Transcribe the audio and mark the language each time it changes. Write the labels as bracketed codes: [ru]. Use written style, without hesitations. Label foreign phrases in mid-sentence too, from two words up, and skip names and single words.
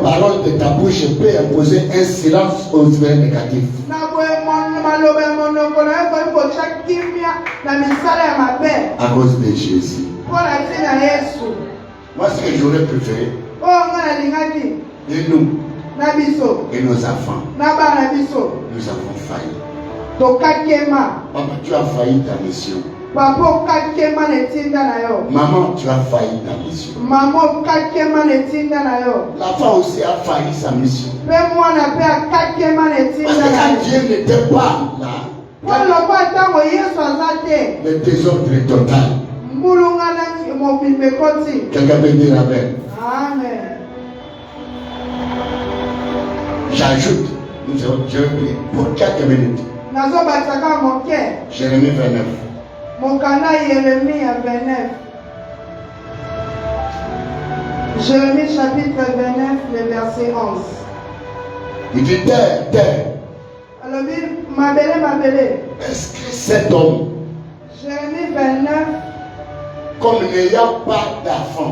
[fr] paroles de ta bouche peuvent imposer un silence aux esprits négatifs. [ln] Na boye maloba ya monoko na yo koyi kotya kimia na misala ya mabe. [fr] À cause de Jésus. [ln] Mpona ntina Yesu. [fr] Moi, ce que j'aurais préféré, [ln] Oyo nga nalingaki [fr] et nous, [ln] na biso, [fr] et nos enfants, [ln] na bana biso, [fr] nous avons failli. [ln] tokakema. [fr] Papa, tu as failli ta mission. [ln] Papa okakema na etinda na yo. [fr] Maman, tu as failli ta mission. [ln] Mama okakema na etinda na yo. [fr] L'enfant aussi a failli sa mission. [ln] Mpe mwana mpe akakema na [fr] Parce [ln] etinda [fr] que [ln] na [fr] quand [ln] yo. [fr] Dieu n'était pas là, [ln] Po lokwa ntango Yesu aza te, [fr] le désordre est total. [ln] mbulungana mobimba ekoti. [fr] Quelqu'un peut dire Amen. Amen. J'ajoute, nous avons Dieu pris pour quelques minutes. [ln] Nazobatisaka moke. [fr] Jérémie 29. [ln] Mokanda Yeremia 29. [fr] Jérémie chapitre 29, le verset 11. Il dit terre, terre, inscrit cet homme Jérémie 29. comme n'ayant pas d'enfant.